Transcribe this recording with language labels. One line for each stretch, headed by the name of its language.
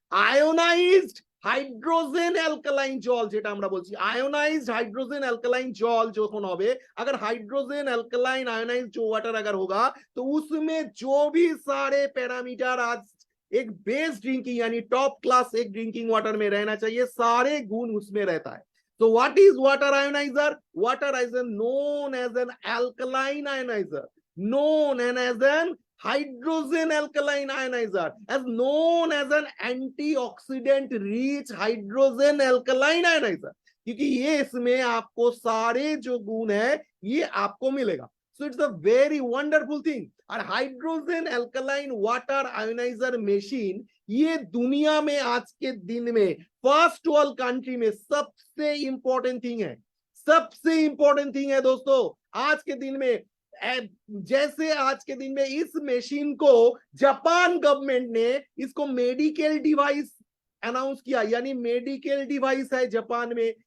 Bangla: Ionised hydrogen alkaline জল যেটা আমরা বলছি,
Hindi: आयोनाइज्ड हाइड्रोजन अल्कलाइन जल
Bangla: যখন হবে,
Hindi: अगर हाइड्रोजन अल्कलाइन आयोनाइज्ड जो वाटर अगर होगा तो उसमें जो भी सारे पैरामीटर आज एक बेस ड्रिंकिंग यानी टॉप क्लास एक ड्रिंकिंग वाटर में रहना चाहिए, सारे गुण उसमें रहता है।
English: So what is water ionizer? Water is known as an alkaline ionizer, known as an hydrogen alkaline ionizer, as known as an antioxidant rich hydrogen alkaline ionizer,
Hindi: क्योंकि ये इसमें आपको सारे जो गुण है ये आपको मिलेगा।
English: So it's a very wonderful thing.
Hindi: और hydrogen alkaline water ioniser machine ये दुनिया में आज के दिन में फर्स्ट वर्ल्ड कंट्री में सबसे इंपॉर्टेंट थिंग है, सबसे इंपॉर्टेंट थिंग है दोस्तों। आज के दिन में जैसे आज के दिन में इस मशीन को जापान गवर्नमेंट ने इसको मेडिकल डिवाइस अनाउंस किया, यानी मेडिकल डिवाइस है जापान में।